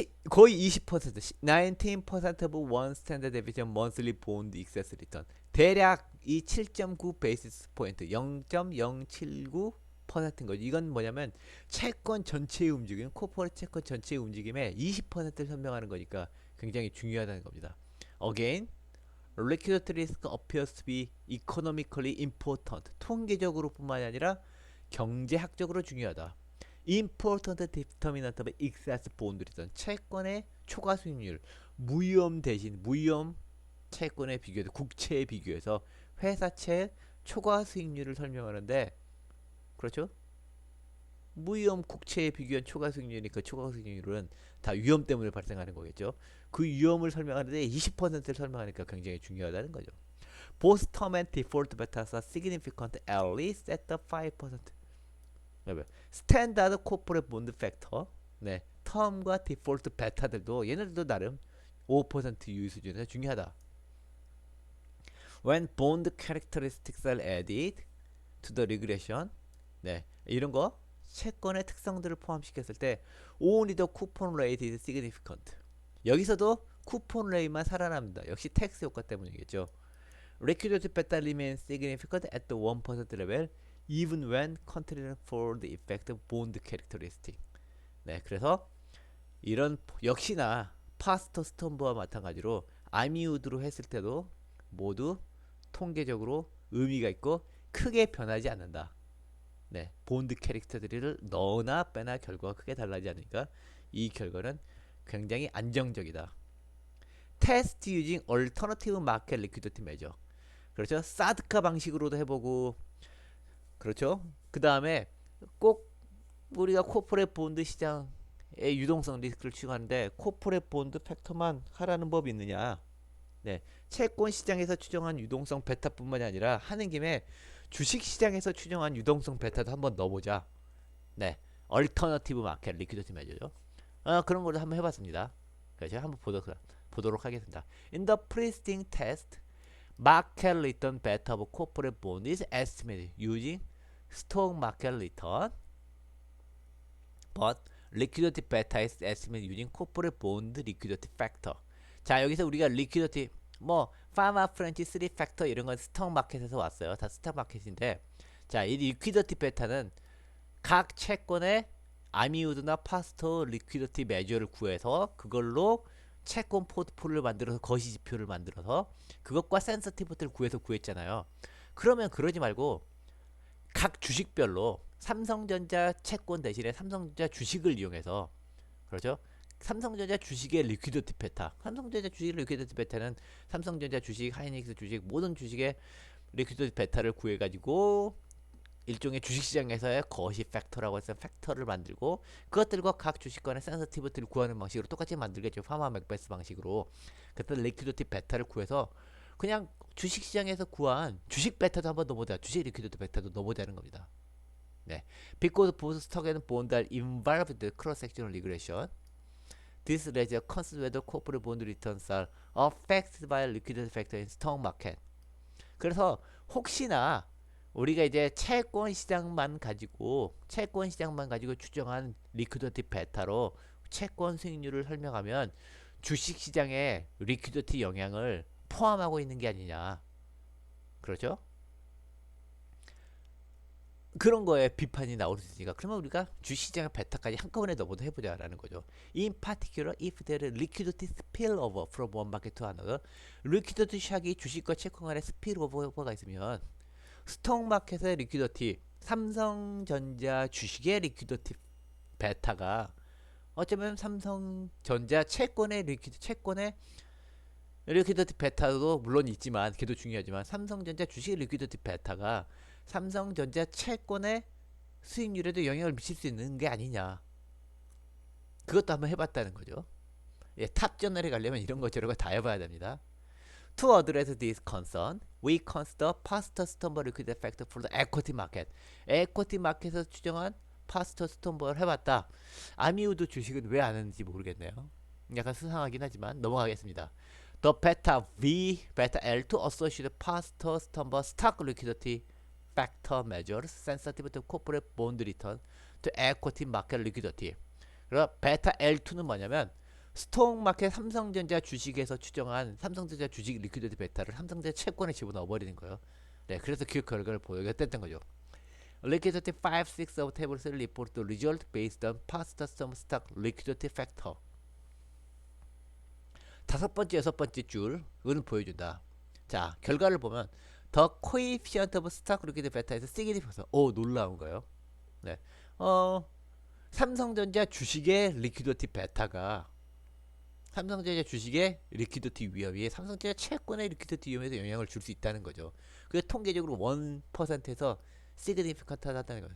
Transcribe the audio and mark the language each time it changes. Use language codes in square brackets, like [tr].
[ko] 거의 [en] 20%, 19% of one standard deviation monthly bond excess return. [ko] 대략 이 7.9 베이시스 포인트, 0.079%인 거죠. 이건 뭐냐면 채권 전체의 움직임, 코퍼레이트 채권 전체의 움직임의 20%를 설명하는 거니까 굉장히 중요하다는 겁니다. [en] Again, liquidity risk appears to be economically important. [ko] 통계적으로뿐만 아니라 경제학적으로 중요하다. [en] Important determinant of excess bond return. [ko] 채권의 초과 수익률, 무위험 대신 무위험 채권에 비교해서 국채에 비교해서 회사채 초과 수익률을 설명하는데, 그렇죠? 무위험 국채에 비교한 초과 수익률이니까 초과 수익률은 다 위험 때문에 발생하는 거겠죠. 그 위험을 설명하는데 20%를 설명하니까 굉장히 중요하다는 거죠. [en] Both term and default betas are significant at least at the 5%. [ko] 스탠다드 코퍼레이트 본드 팩터, 네, 텀과 디폴트 베타들도 얘네들도 나름 5% 유의 수준에서 중요하다. [en] When bond characteristics are added to the regression, [ko] 네, 이런 거 채권의 특성들을 포함시켰을 때 [en] only the coupon rate is significant. [ko] 여기서도 쿠폰 레이만 살아납니다. 역시 텍스 효과 때문이겠죠. [en] Liquidity beta remains significant at the 1% level even when controlling for the effect of bond characteristic. [ko] 네, 그래서 이런 역시나 파스터 스톰브와 마찬가지로 아미우드로 했을 때도 모두 통계적으로 의미가 있고 크게 변하지 않는다. 네, 본드 캐릭터들을 넣으나 빼나 결과가 크게 달라지지 않으니까 이 결과는 굉장히 안정적이다. [en] 테스트 유징 얼터너티브 마켓 리퀴디티 메저. 그렇죠. [ko] 사드카 방식으로도 해보고, 그렇죠. 그 다음에 꼭 우리가 코퍼레이트 본드 시장의 유동성 리스크를 추정하는데 코퍼레이트 본드 팩터만 하라는 법이 있느냐. 네, 채권 시장에서 추정한 유동성 베타뿐만이 아니라 하는 김에 주식 시장에서 추정한 유동성 베타도 한번 넣어보자. 네, 얼터너티브 마켓 리퀴디티 메저죠. 그런 걸로 한번 해봤습니다. 그래서 한번 보도록 하겠습니다. [en] In the preceding test, market return beta of corporate bond is estimated using stock market return, but liquidity beta is estimated using corporate bond liquidity factor. [ko] 자, 여기서 우리가 liquidity, 뭐 파마 프렌치 3 팩터 이런 건 스톡 마켓에서 왔어요. 다 스톡 마켓인데, 자, 이 리퀴디티 베타는 각 채권의 아미우드나 파스터 리퀴디티 메저를 구해서 그걸로 채권 포트폴리오를 만들어서 거시지표를 만들어서 그것과 센서티비티를 구해서 구했잖아요. 그러면 그러지 말고 각 주식별로 삼성전자 채권 대신에 삼성전자 주식을 이용해서, 그렇죠? 삼성전자 주식의 리퀴디티 베타. 삼성전자 주식 리퀴디티 베타는 삼성전자 주식, 하이닉스 주식 모든 주식의 리퀴디티 베타를 구해 가지고 일종의 주식시장에서의 거시 팩터라고 해서 팩터를 만들고 그것들과 각 주식권의 센서티비티를 구하는 방식으로 똑같이 만들겠죠. 파마 맥베스 방식으로. 그때 리퀴디티 베타를 구해서 그냥 주식시장에서 구한 주식 베타도 한번 넣어보자. 주식 리퀴디티 베타도 넣어보자는 겁니다. 네. [en] Because both stock and bond are involved in cross-sectional regression, this raises a concern whether corporate bond returns are affected by liquidity factor in stock market. [ko] 그래서 혹시나 우리가 이제 채권 시장만 가지고 추정한 리퀴디티 베타로 채권 수익률을 설명하면 주식 시장의 리퀴디티 영향을 포함하고 있는 게 아니냐. 그렇죠? 그런 거에 비판이 나올 수 있으니까 그러면 우리가 주시장의 베타까지 한꺼번에 넣어보도 해보자라는 거죠. [en] In particular, if there is liquidity spillover from one market to another, [ko] 리퀴디티 샥이 주식과 채권 간의 스필오버가 있으면 스톡 마켓의 리퀴디티, 삼성전자 주식의 리퀴디티 베타가 어쩌면 삼성전자 채권의 리퀴디티 베타도 물론 있지만 걔도 중요하지만 삼성전자 주식 리퀴디티 베타가 삼성전자 채권의 수익률에도 영향을 미칠 수 있는 게 아니냐. 그것도 한번 해봤다는 거죠. 예, 탑저널에 가려면 이런 거 저런 거 다 해봐야 됩니다. [en] To address this concern, we consider past Stumble liquidity factor for the equity market. [ko] 에쿼티 마켓에서 추정한 past Stumble을 해봤다. 아미우드 주식은 왜 안 했는지 모르겠네요. 약간 수상하긴 하지만 넘어가겠습니다. [en] The beta V, beta L2 associated past Stumble stock liquidity factor measures sensitive to corporate bond return to equity market liquidity. [ko] 그리고 베타 L2는 뭐냐면 스톡 마켓 삼성전자 주식에서 추정한 삼성전자 주식 리퀴디티 베타를 삼성전자 채권에 집어넣어 버리는 거예요. 네, 그래서 그 결과를 보여줬던 거죠. [en] Liquidity 5, 6 of table 3 report the result based on past stock liquidity factor. [ko] 다섯 번째, 여섯 번째 줄은 보여준다. 자, 결과를 보면 [en] The coefficient of stock liquidity beta에서 significant. [ko] 오, 놀라운 거예요. 네, 삼성전자 주식의 리퀴디티 베타가 삼성전자 주식의 리퀴디티 위험이 삼성전자 채권의 리퀴디티 위험에도 영향을 줄 수 있다는 거죠. 그게 통계적으로 1%에서 significant하다는 거죠.